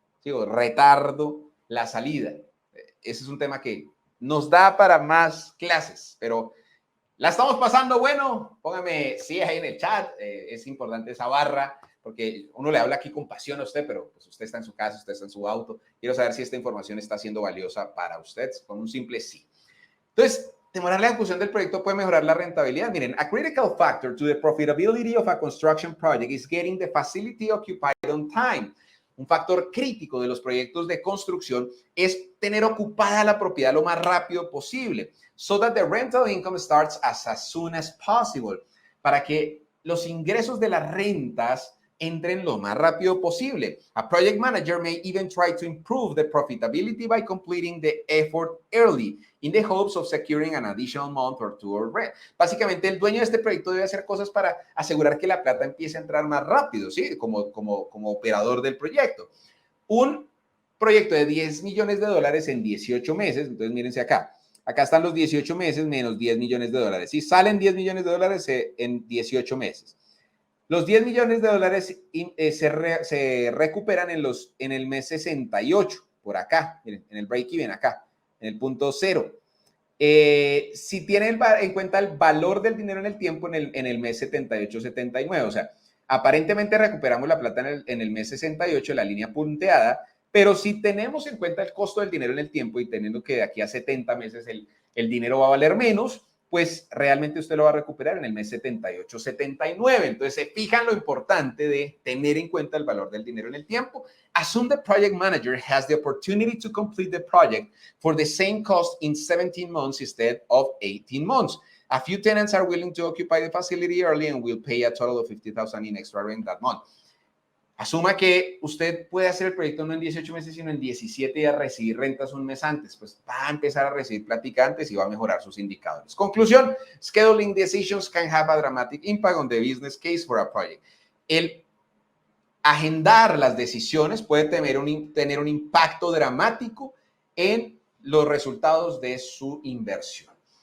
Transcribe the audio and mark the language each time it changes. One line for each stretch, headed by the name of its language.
Spanish: Digo, retardo la salida. Ese es un tema que nos da para más clases, pero ¿la estamos pasando bueno? Póngame sí ahí en el chat. Es importante esa barra, porque uno le habla aquí con pasión a usted, pero pues usted está en su casa, usted está en su auto. Quiero saber si esta información está siendo valiosa para usted, con un simple sí. Entonces, demorar la ejecución del proyecto puede mejorar la rentabilidad.
English: Miren, a critical factor to the profitability of a construction project is getting the facility occupied on time.
Spanish: Un factor crítico de los proyectos de construcción es tener ocupada la propiedad lo más rápido posible,
English: so that the rental income starts as soon as possible,
Spanish: para que los ingresos de las rentas entren lo más rápido posible.
English: A project manager may even try to improve the profitability by completing the effort early in the hopes of securing an additional month or two of rent.
Spanish: Básicamente, el dueño de este proyecto debe hacer cosas para asegurar que la plata empiece a entrar más rápido, ¿sí? Como operador del proyecto. Un proyecto de $10 millones en 18 meses, entonces mírense acá. Acá están los 18 meses menos $10 millones. ¿Sí? Salen $10 millones en 18 meses. Los $10 millones se recuperan en el mes 68, por acá, miren, en el break-even acá, en el punto cero. Si tiene en cuenta el valor del dinero en el tiempo en el mes 78-79, o sea, aparentemente recuperamos la plata en el mes 68, la línea punteada, pero si tenemos en cuenta el costo del dinero en el tiempo y teniendo que de aquí a 70 meses el dinero va a valer menos, pues realmente usted lo va a recuperar en el mes 78-79. Entonces se fijan lo importante de tener en cuenta el valor del dinero en el tiempo.
English: Assume the project manager has the opportunity to complete the project for the same cost in 17 months instead of 18 months. A few tenants are willing to occupy the facility early and will pay a total of $50,000 in extra rent that month.
Spanish: Asuma que usted puede hacer el proyecto no en 18 meses, sino en 17 y a recibir rentas un mes antes. Pues va a empezar a recibir plática antes y va a mejorar sus indicadores.
English: Conclusión, scheduling decisions can have a dramatic impact on the business case for a project.
Spanish: El agendar las decisiones puede tener un impacto dramático en los resultados de su inversión.